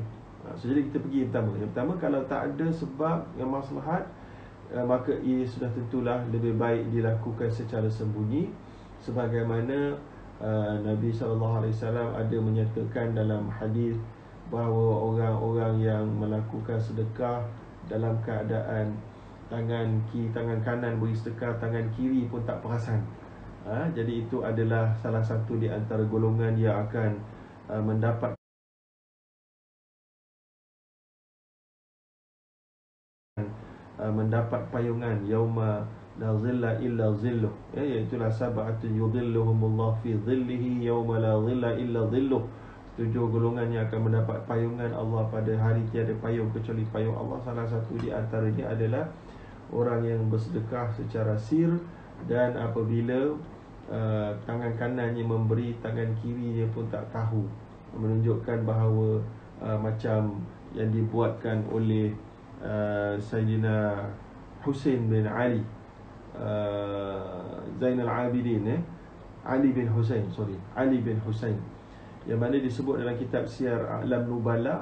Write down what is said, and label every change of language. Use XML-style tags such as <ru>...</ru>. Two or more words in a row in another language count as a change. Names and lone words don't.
<ms>Jadi kita pergi yang pertama. Yang pertama, kalau tak ada sebab yang maslahat, maka ia sudah tentulah lebih baik dilakukan secara sembunyi, sebagaimana Nabi SAW ada menyatakan dalam hadis bahawa orang-orang yang melakukan sedekah dalam keadaan tangan kanan beri sedekah, tangan kiri pun tak perasan. Jadi itu adalah salah satu di antara golongan yang akan mendapat payungan</ms> <ar>يوم لا ظل إلا ظله,</ar> <ms>iaitulah</ms> <ar>سبعة يظلهم الله في ظله يوم لا ظل إلا ظله.</ar> <ms>7 golongan yang akan mendapat payungan Allah pada hari tiada payung kecuali payung Allah. Salah satu di antaranya adalah orang yang bersedekah secara sir, dan apabila tangan kanannya memberi, tangan kirinya pun tak tahu, menunjukkan bahawa macam yang dibuatkan oleh Sayyidina Husain bin Ali, Zainal Abidin, Ali bin Husain, yang mana disebut dalam kitab Syiar A'lam Nubala.</ms>